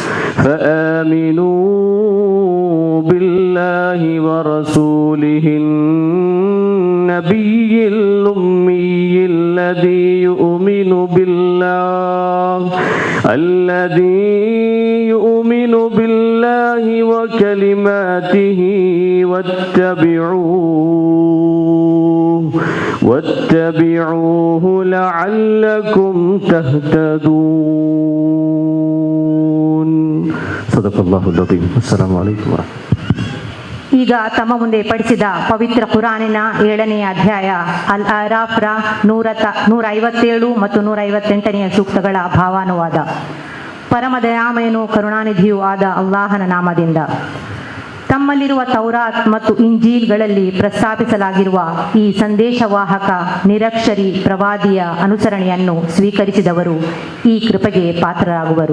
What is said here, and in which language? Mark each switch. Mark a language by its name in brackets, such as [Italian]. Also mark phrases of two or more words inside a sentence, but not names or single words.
[Arabic] فآمنوا بالله ورسوله النبي الأمي الذي يؤمن بالله وكلماته واتبعوه لعلكم تهتدون صدق الله العظيم السلام عليكم ورحمة الله. [Kannada] ಈಗ ತಮ್ಮ ಮುಂದೆ ಪಡಿಸಿದ ಪವಿತ್ರ ಕುರಾನಿನ 7ನೇ ಅಧ್ಯಾಯ ಅಲ್ ಆರಾಫ್ರ 157 ಮತ್ತು 158ನೆಯ ಸೂಕ್ತಗಳ ಭಾವಾನುವಾದ. ಪರಮದಯಾಮಯನು ಕರುಣಾನಿಧಿಯೂ ಆದ ಅಲ್ಲಾಹನ ನಾಮದಿಂದ. ತಮ್ಮಲ್ಲಿರುವ ತೌರಾತ್ ಮತ್ತು ಇಂಜೀಲ್ಗಳಲ್ಲಿ ಪ್ರಸ್ತಾಪಿಸಲಾಗಿರುವ ಈ ಸಂದೇಶವಾಹಕ ನಿರಕ್ಷರಿ ಪ್ರವಾದಿಯ ಅನುಸರಣೆಯನ್ನು ಸ್ವೀಕರಿಸಿದವರು ಈ ಕೃಪೆಗೆ ಪಾತ್ರರಾಗುವರು.